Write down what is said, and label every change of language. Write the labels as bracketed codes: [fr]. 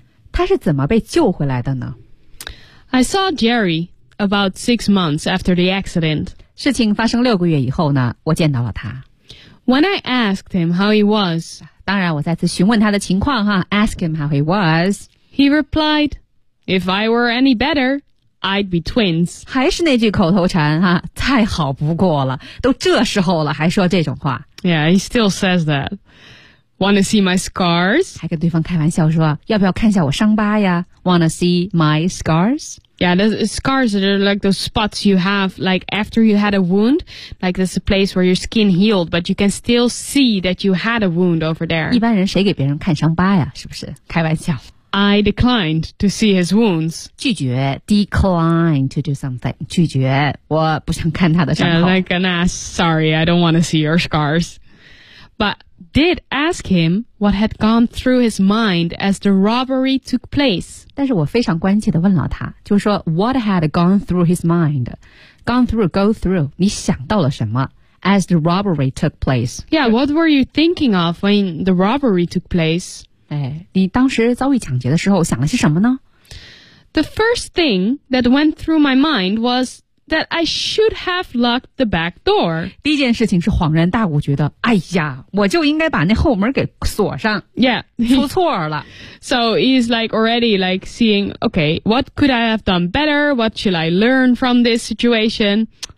[zh] 他是怎么被救回来的呢? [en] I saw Jerry about 6 months after the accident. [zh] 事情发生六个月以后呢,我见到了他。 [en] When I asked him how he was, [zh] 当然我再次询问他的情况哈, [en] ask him how he was, he replied, if I were any better,I'd be twins. [zh] 还是那句口头禅哈、啊，太好不过了，都这时候了还说这种话。 [en] Yeah, he still says that. Wanna see my scars? [zh] 还跟对方开玩笑说，要不要看一下我伤疤呀 ？ [en] Wanna see my scars? Yeah, the scars are like those spots you have, like after you had a wound, like there's a place where your skin healed, but you can still see that you had a wound over there. [zh] 一般人谁给别人看伤疤呀？是不是？开玩笑。 [en] I declined to see his wounds. [zh] 拒绝 [en] decline to do something. [zh] 拒绝我不想看他的伤口。 [en] Yeah, like an ass. Sorry, I don't want to see your scars. But did ask him what had gone through his mind as the robbery took place. [zh] 但是我非常关切地问了他，就是说 [en] what had gone through his mind? Gone through, go through. [zh] 你想到了什么？ [en] As the robbery took place. Yeah, what were you thinking of when the robbery took place? [zh] 哎、你当时遭遇抢劫的时候想了些什么呢 [en] The first thing that went through my mind was that I should have locked the back door. [zh] 第一件事情是恍然大悟觉得哎呀我就应该把那后门给锁上 [en] Yeah. [zh] 出错了 [en] So he's like already like seeing, okay, what could I have done better? What should I learn from this situation?